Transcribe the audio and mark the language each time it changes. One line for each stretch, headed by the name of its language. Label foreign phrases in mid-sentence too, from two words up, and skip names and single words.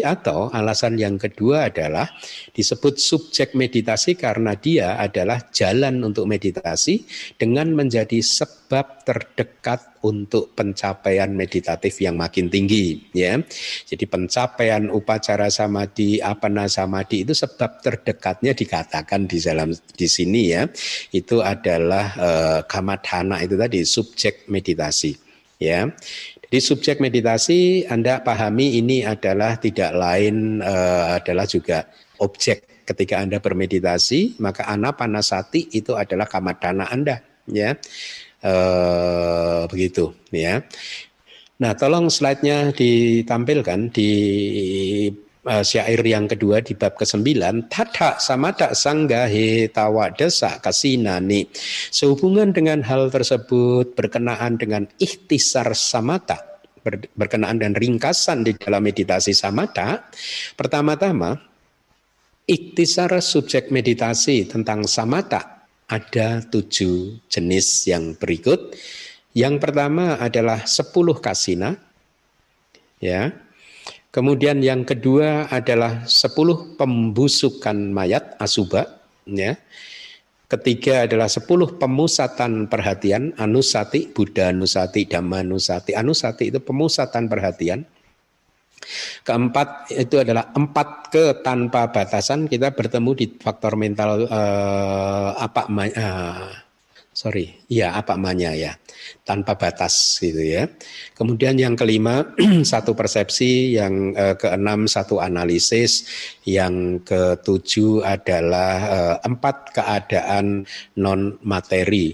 Indonesian: Atau alasan yang kedua adalah disebut subjek meditasi karena dia adalah jalan untuk meditasi dengan menjadi sebab terdekat untuk pencapaian meditatif yang makin tinggi ya. Jadi pencapaian
Pali: upacara samadhi, apana samadhi
Indonesian: itu sebab terdekatnya dikatakan di sini ya. Itu adalah kammatthana itu tadi, subjek meditasi ya. Jadi subjek meditasi Anda pahami ini adalah tidak lain adalah juga objek. Ketika Anda bermeditasi, maka anapanasati itu adalah kammatthana Anda ya. Begitu ya. Nah, tolong slide-nya ditampilkan di syair yang kedua di bab ke-9.
Pali: Tatha samatha sanggahe tawadasa kasinani.
Indonesian: Sehubungan dengan hal tersebut, berkenaan dengan ikhtisar samatha, berkenaan dan ringkasan di dalam meditasi samatha, pertama-tama ikhtisar subjek meditasi tentang samatha ada 7 jenis yang berikut. Yang pertama adalah 10 kasina ya. Kemudian yang kedua adalah 10 pembusukan mayat asubha ya. Ketiga adalah 10 pemusatan perhatian,
Pali: anusati, Buddha anusati, Dhamma anusati.
Indonesian: Anusati itu pemusatan perhatian. Keempat itu adalah 4 ke tanpa batasan. Kita bertemu di faktor mental apakmanya ya, tanpa batas gitu ya. Kemudian yang kelima 1 persepsi, yang keenam 1 analisis, yang ketujuh adalah 4 keadaan non materi.